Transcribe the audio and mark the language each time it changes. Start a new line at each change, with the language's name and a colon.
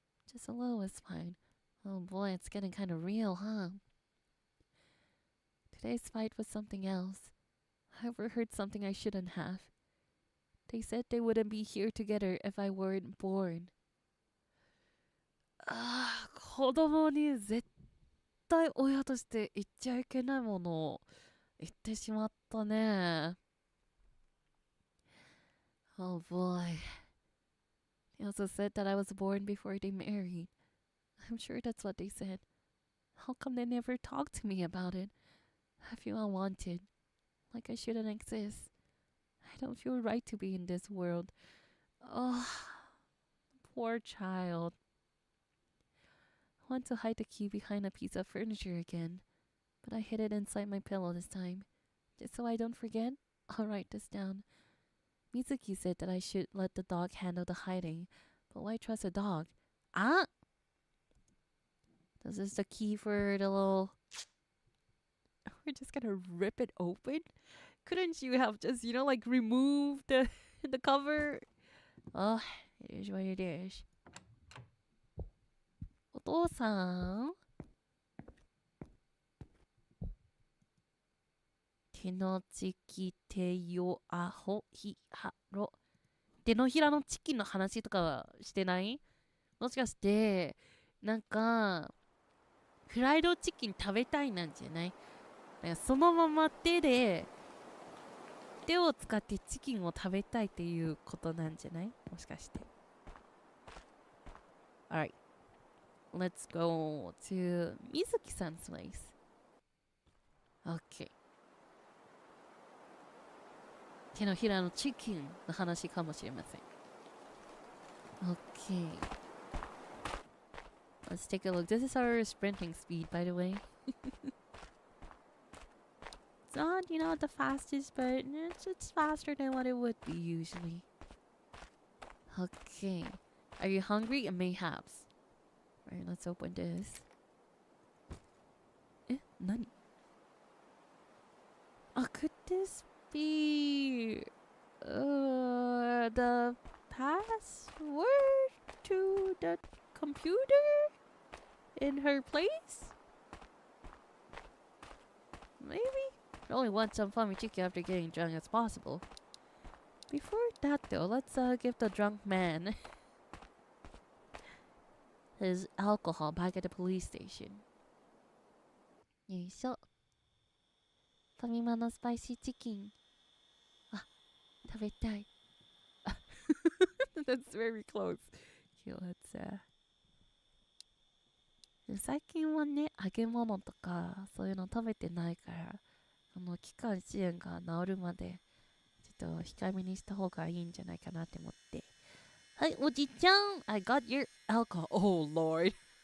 English: Just a little is fine. Oh boy, it's getting kind of real, huh? Today's fight was something else. I overheard something I shouldn't have. They said they wouldn't be here together if I weren't born.
Japanese: 子供に絶対親として言っちゃいけないものを言ってしまったね。
English: Oh boy. They also said that I was born before they married. I'm sure that's what they said. How come they never talked to me about it? I feel unwanted. Like I shouldn't exist. I don't feel right to be in this world. Oh, poor child. I want to hide the key behind a piece of furniture again, but I hid it inside my pillow this time. Just so I don't forget, I'll write this down. Mizuki said that I should let the dog handle the hiding, but why trust a dog? Ah! This is the key for the little... We're just gonna rip it open? Couldn't you have just, like removed the cover? Oh, it is what it is.
Japanese: お父さん手のちき手よあほひはろ手のひらのチキンの話とかはしてない？もしかしてなんかフライドチキン食べたいなんじゃない？なんかそのまま手を使ってチキンを食べたいっていうことなんじゃない？もしかして。
English: Alright. Let's go to Mizuki-san's place. Okay.
Japanese: 手のひらのチキンの話かもしれません。
English: Okay. Let's take a look. This is our sprinting speed, by the way. It's not, the fastest, but it's faster than what it would be usually. Okay. Are you hungry? Mayhaps. Alright, let's open this.
Japanese: Nani?
English: Could this be the password to the computer in her place? Maybe? I only want some famichiki after getting drunk as possible. Before that though, let's give the drunk man his alcohol back at the police station. よいしょ。
Japanese: ファミマのスパイシーチキン。食べたい。
English: That's very close. Okay, let's
Japanese: 最近はね、揚げ物とかそういうの食べてないから、期間支援が治るまでちょっと控えめにした方がいいんじゃないかなって思って。はい、おじちゃん
English: I got your alcohol. Oh, Lord.